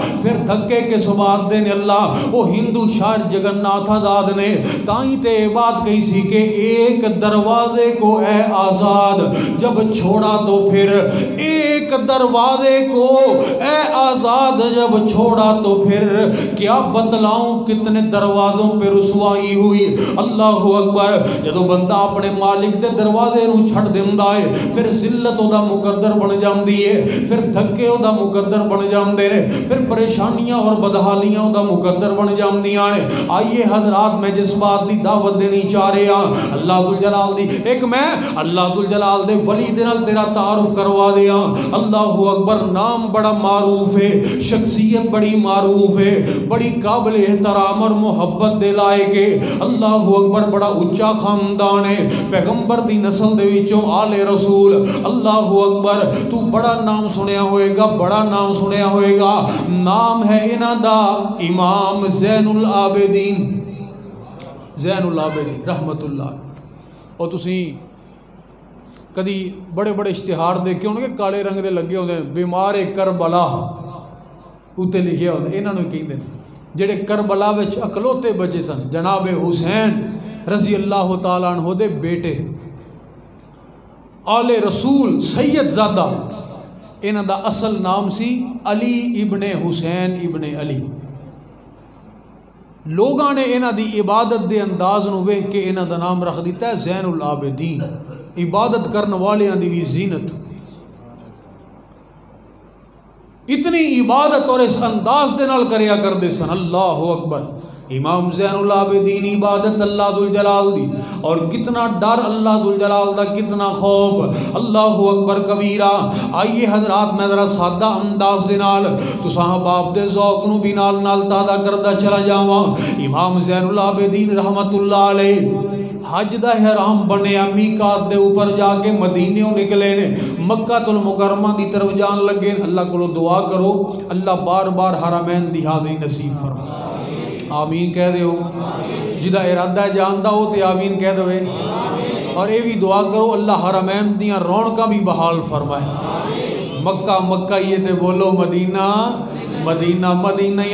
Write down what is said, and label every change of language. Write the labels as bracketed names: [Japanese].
[Punjabi] پھر دھکے کے سبات دے نے اللہ وہ ہندو شاعر جگن ناتھ آزاد نے تائیں تے بات کہی سی [Urdu] کہ ایک دروازے کو اے آزاد جب چھوڑا تو پھر، ایک دروازے کو اے آزاد جب چھوڑا تو پھر کیا بتلاؤں کتنے دروازوں پہ رسوائی ہوئی. [Arabic] اللہ اکبر. [Punjabi] جدو بندہ اپنے مالک دے دروازے نو چھڑ دیندا ہے پھر ذلت او دا مقدر بن جاندی ہے، پھر دھکے او دا مقدر بن جاندے نے، پھر پریشانیاں اور بدحالیاں او دا مقدر بن جاندیاں نے. آئیے حضرات میں جس بات دی دعوت دینی چاہ رہا اللہ ذوالجلال دی ایک میں اللہ ذوالجلال دے ولی دے نال تیرا تعارف کروا دیا. اللہ اکبر. نام بڑا معروف ہے، شخصیت بڑی معروف ہے، بڑی قابل احترام اور محبت دے لائے کے. [Arabic] اللہ اکبر. [Punjabi] بڑا اچا خاندان ہے، پیغمبر دی نسل دے وچوں آل رسول. اللہ اکبر. تو بڑا نام سنیا ہوئے گا، بڑا نام سنیا ہوئے گا. نام ہے انہاں دا امام زین العابدین، زین العابدین رحمت اللہ. اور تسی کدی بڑے بڑے اشتہار دیکھے ہونے کہ کالے رنگ دے لگے ہوندے بیمار کربلا اوتے لکھیا ہوندے. انہاں نوں کہندے جڑے کربلا وچ اکلوتے بچے سن، جناب حسین رضی اللہ تعالیٰ عنہ دے بیٹے آل رسول سید زادہ. انہاں دا اصل نام سی علی ابن حسین ابن علی. لوگاں نے انہاں دی عبادت دے انداز نو ویکھ کے انہاں دا نام رکھ دیتا ہے زین العابدین. عبادت کرن والیاں دی بھی زینت. اتنی عبادت اور اس انداز دے نال کریا کردے سن. [Arabic] اللہ اکبر. [Punjabi] امام زین العابدین عبادت اللہ ذوالجلال دی اور کتنا ڈر اللہ ذوالجلال دا، کتنا خوف. اللہ اکبر کبیرہ. آئیے حضرات میں ذرا سادہ انداز دے نال تساں باپ دے ذوق نو بھی نال نال تازہ کردا چلا جاواں. امام زین العابدین رحمت اللہ علیہ حج دا احرام بنیا، میقات دے اوپر جا کے مدینیوں نکلے نے، مکہ المکرمہ دی طرف جان لگے. اللہ کو دعا کرو اللہ بار بار حرمین دی حاضری نصیب فرمائے. آمین کہہ دے ہو. جدا ارادہ جاندا ہو تے آمین کہہ دوے. اور اے بھی دعا کرو اللہ حرمین دیاں رونقاں بھی بحال فرمائے. مکہ مکہ یہ تے بولو مدینہ مدینہ مدینہ.